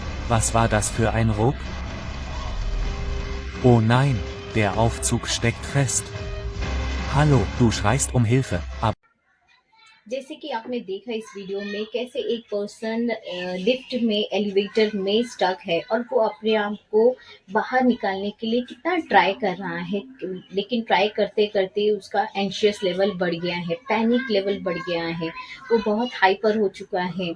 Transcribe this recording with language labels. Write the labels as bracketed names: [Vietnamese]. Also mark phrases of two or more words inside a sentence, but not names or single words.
[German] Was war das für ein Ruck? Oh nein, der Aufzug steckt fest. Hallo, du schreist um Hilfe, aber [Hindi] जैसे कि आपने देखा इस वीडियो में कैसे एक पर्सन लिफ्ट में एलिवेटर में स्टक है और वो अपने आप को बाहर निकालने के लिए कितना ट्राई कर रहा है, लेकिन ट्राई करते करते उसका [English] anxious level [Hindi] बढ़ गया है, [English] panic level [Hindi] बढ़ गया है, वो बहुत हाइपर हो चुका है।